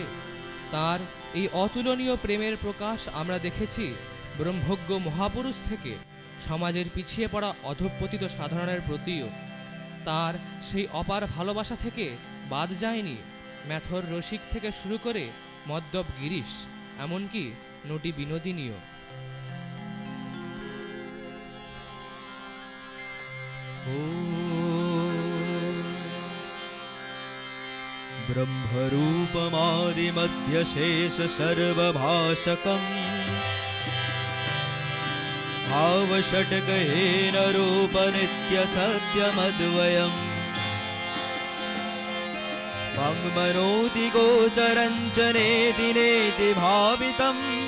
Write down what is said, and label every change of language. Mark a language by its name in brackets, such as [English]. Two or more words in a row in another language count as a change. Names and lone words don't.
[Bangla] তার এই অতুলনীয় প্রেমের প্রকাশ আমরা দেখেছি ব্রহ্মজ্ঞ মহাপুরুষ থেকে সমাজের পিছিয়ে পড়া অধঃপতিত সাধারণের প্রতিও। তার সেই অপার ভালোবাসা থেকে বাদ যায়নি ম্যাথর রসিক থেকে শুরু করে মদ্যপ গিরিশ, এমনকি নটি বিনোদিনীও। [Sanskrit] ब्रह्मरूपमादिमध्यशेष सर्वभाषकम् भावषट्कहेन रूपनित्यसत्यमद्वयम् वाङ्मनोति गोचरञ्च नेति नेति भावितम्